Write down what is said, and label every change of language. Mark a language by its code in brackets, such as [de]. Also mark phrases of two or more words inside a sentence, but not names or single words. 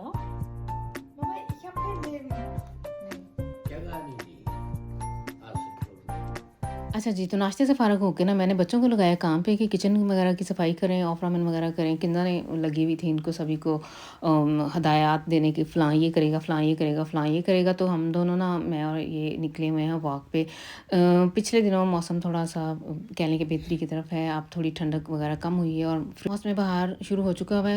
[de] Mama, ich habe kein Leben mehr. Ja, gar nicht. Also, [ur] اچھا جی، تو ناشتے سے فارغ ہوکے نا میں نے بچوں کو لگایا کام پے کہ کچن وغیرہ کی صفائی کریں، آف رامین وغیرہ کریں. کندہ نے لگی ہوئی تھی ان کو سبھی کو ہدایت دینے کی، فلاں یہ کرے گا، فلاں یہ کرے گا، فلاں یہ کرے گا. تو ہم دونوں نا، میں اور یہ نکلے ہوئے ہیں واک پے۔ پچھلے دنوں موسم تھوڑا سا کہہ لیں کہ بہتری کی طرف ہے، اب تھوڑی ٹھنڈک وغیرہ کم ہوئی ہے اور موسم باہر شروع ہو چکا ہوا ہے.